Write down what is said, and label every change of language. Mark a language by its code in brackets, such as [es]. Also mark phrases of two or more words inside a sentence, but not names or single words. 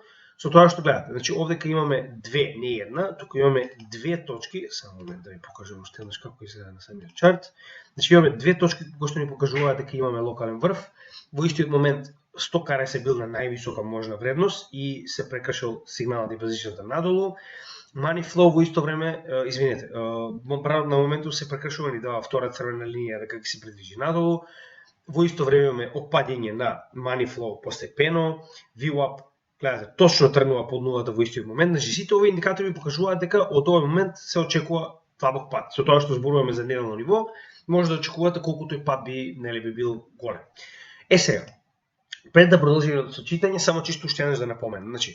[mk] Со тоа што гледате, значи овдека имаме две, не една, туку имаме две точки, само момент да ви покажам уште еднаш како изгледа на самиот чарт. Значи имаме две точки кои што ни покажуваат дека имаме локален врв. Во истиот момент 100 каре се бил на највисока можна вредност и се прекршил сигналот и позицијата надолу. [en] Money flow [mk] во исто време, извинете, на моментот се прекршува ни дава втора црвена линија дека ќе се придвижи надолу. Во исто време имаме опаѓање на [en] money flow [mk] постепено, VWAP, гледате, точно тргнува под нулата во истиот момент. Значи сите овие индикатори покажуваат дека од овој момент се очекува длабок пат. Со тоа што зборуваме за неделно ниво, може да очекувате колку тој пат би бил голем. Сега, пред да продолжиме со читање, само чисто уште еднаш да напоменам.